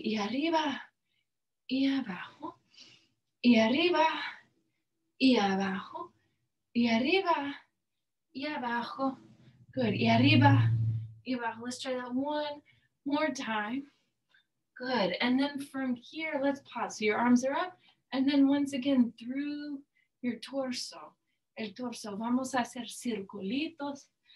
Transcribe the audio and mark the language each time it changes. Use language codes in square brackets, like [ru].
[es] Y arriba, y abajo, y arriba, y abajo, y arriba, y abajo. Good. Y arriba, y abajo. [en] Let's try that one more time. Good. And then from here, let's pause. So your arms are up. And then once again, through your torso. [es] El torso. Vamos a hacer circulitos.